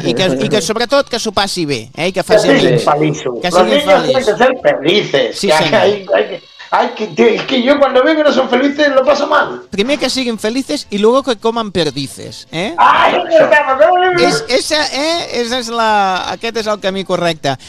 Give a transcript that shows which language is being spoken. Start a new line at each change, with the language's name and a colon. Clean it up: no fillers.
Catalan: I que sobretot que s'ho passi bé, i que faci que siguin feliços. Que siguin feliços. Que siguin felices. Sí, senyor.
Spanish: Ay, que yo cuando veo que no son felices lo paso mal. Primero que siguen felices y luego que coman perdices, ¿eh? Ay, es, esa, ¿eh? Esa es la,
Catalan: aquest és el camí correcte.